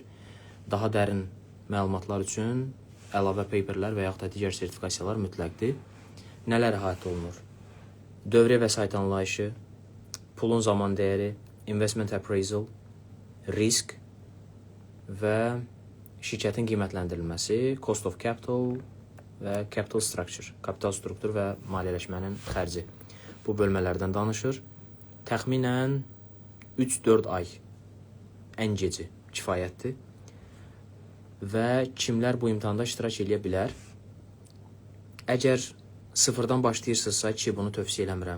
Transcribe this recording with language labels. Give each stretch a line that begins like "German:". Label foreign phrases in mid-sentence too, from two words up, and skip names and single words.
Azerbaijani: Daha dərin məlumatlar üçün əlavə paperlər və yaxud da digər sertifikasiyalar mütləqdir. Nələr əhatə olunur? Dövriyyə vəsait anlayışı, pulun zaman dəyəri,
English: investment appraisal,
Azerbaijani: risk və şirkətin qiymətləndirilməsi,
English: cost of capital və capital structure,
Azerbaijani: kapital struktur və maliyyələşmənin xərci. Bu bölmələrdən danışır. Təxminən 3-4 ay ən geci kifayətdir. Və kimlər bu imtahanda iştirak edə bilər? Əgər sıfırdan başlayırsınızsa ki, bunu tövsiyə eləmirəm.